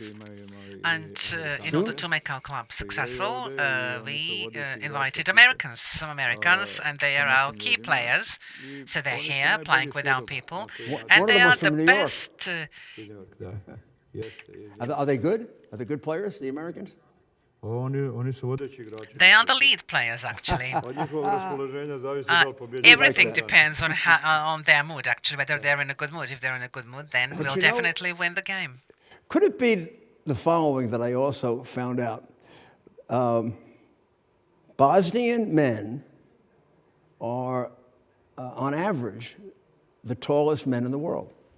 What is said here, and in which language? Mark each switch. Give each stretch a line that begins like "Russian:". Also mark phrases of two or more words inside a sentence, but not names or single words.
English: And in order to make our club successful, we invited some Americans, and they are our key players. So they're here playing with our people. And they are the best. Are they good? Are they good players, the Americans?
Bosnian: Oni su vodeći igrači.
English: They are the lead players, actually.
Bosnian: Od njihovog raspoloženja zavisi da li pobjeđuju.
English: Everything depends on their mood, actually, whether they're in a good mood. If they're in a good mood, then But we'll you know- definitely win the game. Could it be the following that I also found out? Bosnian men are, on average, the tallest men in the world.